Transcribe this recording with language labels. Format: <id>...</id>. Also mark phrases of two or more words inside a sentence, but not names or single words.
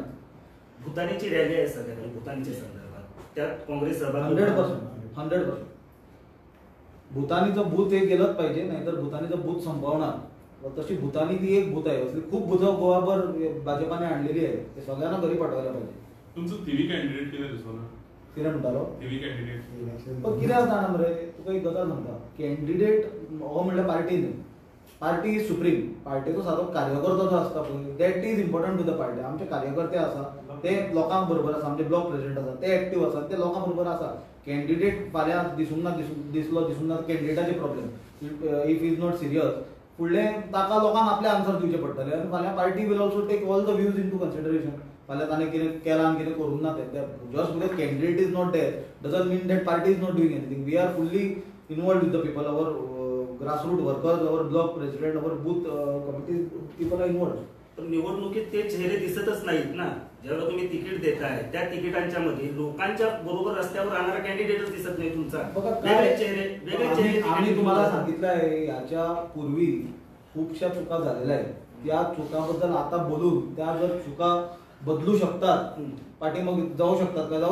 <mr>भूतानीची रॅली आहे सगळ्यांनी भूतानीच्या संदर्भात, त्यात काँग्रेस सहभागी 100%. भूतानीचं भूत हे गेलंच पाहिजे, नाहीतर भूतानीचं भूत संपवणार. व तशी भूतानी ती एक भूत आहे. असली खूप भूत गोवाभर भाजपाने आणलेली आहे, ते सगळ्यांना घरी पाठवायला पाहिजे. तुमचं थिवी कॅन्डिडेट किती दिसतो</mr> <kok>कितें म्हणटालो थिवी कॅन्डिडेट पण कितें जाणा मरे, तुका एक गजाल सांगता, कॅन्डिडेट हो म्हणल्यार पार्टी न्ही.</kok> <en>party is supreme.</en> <kok>पार्टीचो सारो कार्यकर्तो जो आसता पळय,</kok> <en>that is important to the party.</en> <kok>आमचे कार्यकर्ते आसा ते लोकांक बरोबर आसा, आमचे</kok> <en>block president</en> <kok>आसा ते ऍक्टिव्ह आसा, ते लोकां बरोबर आसा. कॅन्डिडेट फाल्यां दिसूंक ना दिसूंक ना कॅन्डिडेटाचे प्रॉब्लेम.</kok> <en>if is not serious,</en> <kok>फुडलें ताका लोकांक आपले आन्सर दिवचे पडटले आनी फाल्यां</kok> <en>party will also take all the views in to consideration.</en> <kok>फाल्यां ताणें कितें केलां आनी कितें करूंक ना तें</kok> <en>just because candidate is not there doesn't mean that party is not doing anything. we are fully involved with the people. our grassroot workers, our block president, our booth committee people are involved.</en> <mr>पण निवडणुकीत ते चेहरे दिसतच नाहीत ना. ज्यावेळेला तुम्ही तिकीट देताय त्या तिकिटांच्या मध्ये लोकांच्या बरोबर रस्त्यावर राहणारा कॅन्डिडेटच दिसत नाही तुमचा. वेगळे चेहरे आम्ही तुम्हाला सांगितलं आहे, याच्या पूर्वी खूपशा चुका झालेल्या आहेत. त्या चुकाबद्दल आता बोलून त्या जर चुका बदलू शकतात, पाठीमागे जाऊ शकतात का?</mr>